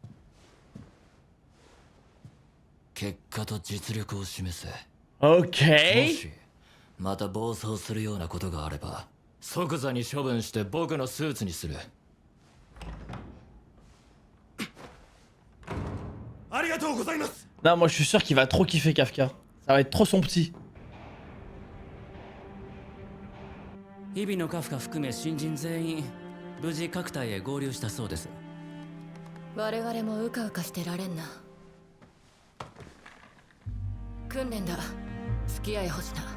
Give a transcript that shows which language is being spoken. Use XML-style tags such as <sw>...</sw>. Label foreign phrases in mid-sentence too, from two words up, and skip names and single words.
<ja>結果と実力を示せ。も</ja> <fr>Ok.</fr> <ja>しまた暴走するようなことがあれば即座に処分して僕のスーツにする。ありがとうございます。</ja> <fr>Non, moi je suis sûr qu'il va trop kiffer Kafka. Ça va être trop son petit.</fr> <ja>日々のカフカ含め新人全員無事各隊へ合流したそうです。我々もうかうかしてられんな。訓練だ。付き合いほしな。</ja>